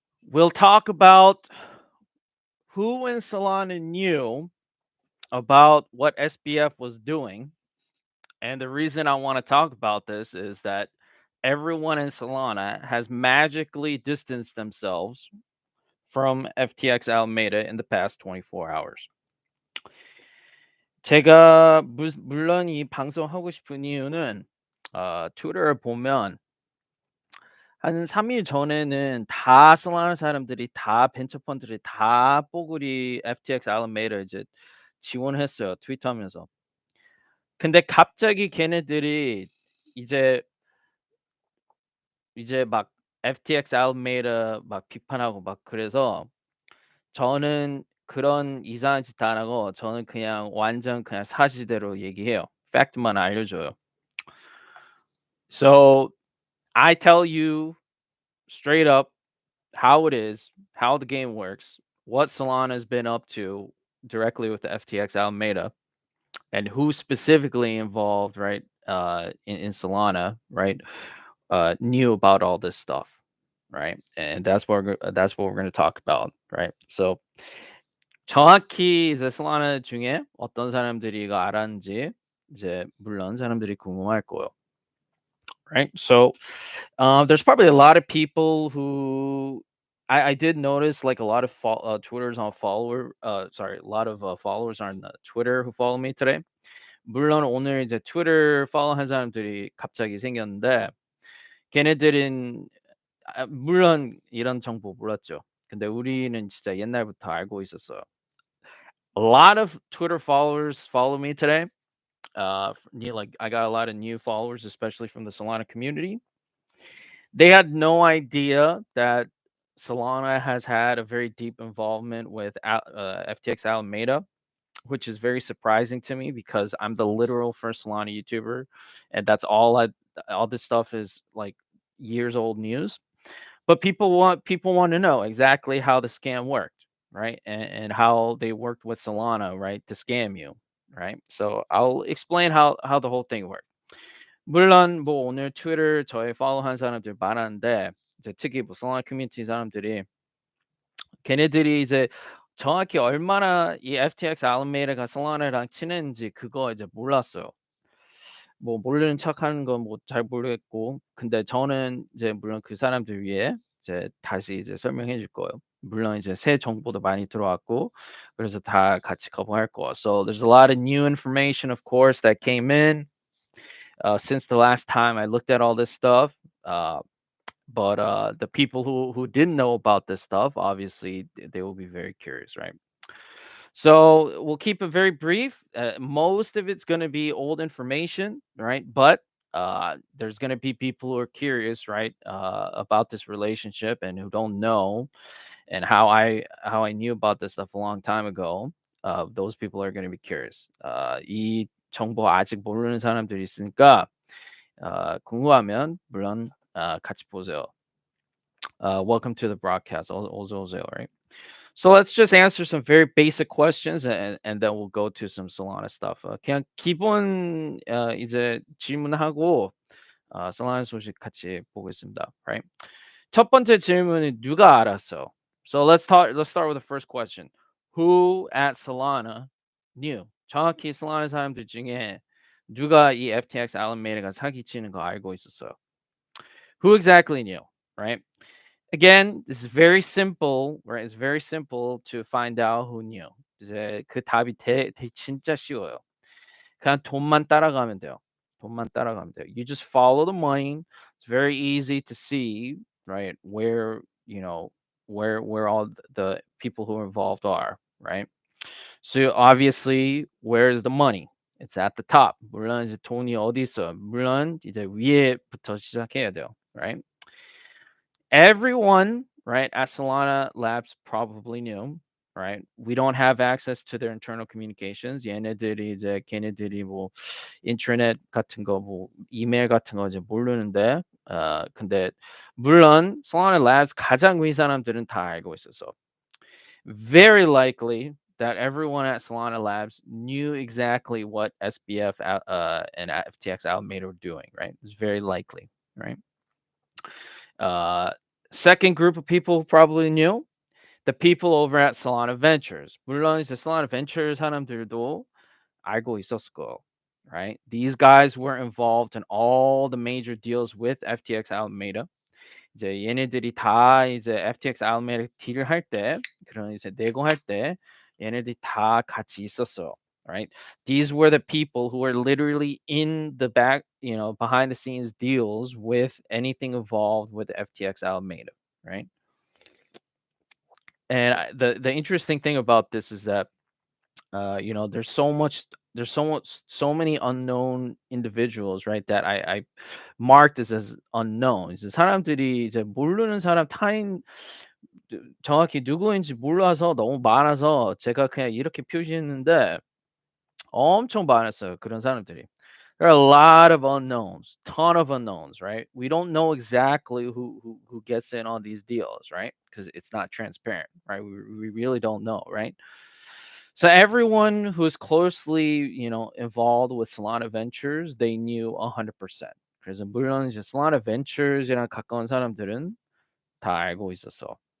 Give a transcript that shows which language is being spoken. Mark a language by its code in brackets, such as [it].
[en] We'll talk about who in Solana knew about what SBF was doing. And the reason I want to talk about this is that everyone in Solana has magically distanced themselves from FTX Alameda in the past 24 hours. [ko] 제가 물론 이 방송하고 싶은 이유는 트위터를 보면 한 3일 전에는 다 솔라나 사람들이 다 벤처 펀드들이 다 뽀글이 FTX Alameda 이제 지원했어요, 트위터하면서. 근데 갑자기 걔네들이 이제 막 FTX Alameda 막 비판하고 막 그래서 저는 그런 이상한 짓 안 하고 저는 그냥 완전 그냥 사실대로 얘기해요. 팩트만 알려줘요. [en] So I tell you straight up how it is, how the game works, what Solana's been up to directly with the FTX Alameda, and who's specifically involved, right? In Solana, right? Knew about all this stuff, right? And that's what we're going to talk about, right? [ko] So 정확히 이제 솔라나 중에 어떤 사람들이 이거 알았는지 이제 물론 사람들이 궁금할 거예요. [en] Right? So, there's probably a lot of people who I did notice like a lot of Twitter's on follower sorry, a lot of followers on Twitter who follow me today. [ko] 물론 오늘 이제 트위터 팔로우한 사람들이 갑자기 생겼는데 걔네들은 물론 이런 정보 몰랐죠. 근데 우리는 진짜 옛날부터 알고 있었어요. [en] A lot of Twitter followers follow me today. Like I got a lot of new followers, especially from the Solana community. They had no idea that Solana has had a very deep involvement with FTX Alameda, which is very surprising to me because I'm the literal first Solana YouTuber, and that's all this stuff is like years old news. But people want to know exactly how the scam worked, right? And how they worked with Solana, right, to scam you, right? So I'll explain how the whole thing worked. [ko] 물론 뭐 오늘 트위터 저희 팔로우한 사람들 많았는데 이제 특히 뭐 솔라나 커뮤니티 사람들이 걔네들이 이제 정확히 얼마나 이 FTX 알메이다가 솔라나랑 친했는지 그거 이제 몰랐어요. 뭐 모르는 척하는 건 뭐 잘 모르겠고 근데 저는 이제 물론 그 사람들 위해 이제 다시 이제 설명해 줄 거예요. 물론 이제 새 정보도 많이 들어왔고 그래서 다 같이 커버할 거예요. [en] So there's a lot of new information of course that came in. Since the last time I looked at all this stuff. Uh, but the people who didn't know about this stuff, obviously, they will be very curious, right? So we'll keep it very brief. Most of it's going to be old information, right? But there's going to be people who are curious, right, about this relationship and who don't know, and how I knew about this stuff a long time ago. Those people are going to be curious. [ko] 이 정보 아직 모르는 사람들이 있으니까 궁금하면 물론 같이 보세요. [en] Welcome to the broadcast. [ko] 어서 [en] right? So let's just answer some very basic questions and then we'll go to some Solana stuff. [ko] 그냥 기본 이제 질문하고 Solana 소식 같이 보겠습니다. [en] Right? [ko] 첫 번째 질문은 누가 알았어? [en] So let's start with the first question. Who at Solana knew? [ko] 정확히 Solana 사람들 중에 누가 이 FTX Alameda가 사기치는 거 알고 있었어요? [en] Who exactly knew, right? Again, this is very simple, right? It's very simple to find out who knew. [ko] 이제 그 답이 진짜 쉬워요. 그냥 돈만 따라가면 돼요. 돈만 따라가면 돼요. [en] You just follow the money. It's very easy to see, right? Where, where all the people who are involved are, right? So obviously, where's the money? It's at the top. [ko] 물론 이제 돈이 어디 있어요? 물론 이제 위에부터 시작해야 돼요, right? [en] Everyone, right, at Solana Labs probably knew, right? We don't have access to their internal communications. [ko] 얘네들이 이제 걔네들이 뭐 인터넷 같은 거, 뭐 이메일 같은 거 이제 모르는데, 근데 물론 Solana Labs 가장 위 사람들은 다 알고 있어서 [en] very likely that everyone at Solana Labs knew exactly what SBF and FTX Alameda were doing, right? It's very likely, right? Uh, Second group of people who probably knew the people over at Solana Ventures. [ko] 물론 이제 Solana Ventures 사람들도 알고 있었을 거예요, right? [en] These guys were involved in all the major deals with FTX Alameda. [ko] 이제 얘네들이 다 이제 FTX Alameda 딜을 할 때, 그런 이제 내고할 때 얘네들이 다 같이 있었어요, right? [en] These were the people who were literally in the back, behind the scenes deals with anything involved with FTX Alameda, right? And the interesting thing about this is that there's so many unknown individuals, right? That I marked as unknown. [ko] 이제 사람들이 이제 모르는 사람 타인 정확히 누구인지 몰라서 너무 많아서 제가 그냥 이렇게 표시했는데 엄청 많았어요, 그런 사람들이. [en] There are a lot of unknowns, ton of unknowns, right? We don't know exactly who gets in on these deals, right? Because it's not transparent, right? We really don't know, right? So everyone who's closely, involved with Solana Ventures, they knew 100%. [ko] 그래서 물론 이제 Solana Ventures이랑 가까운 사람들은 다 알고 있었어.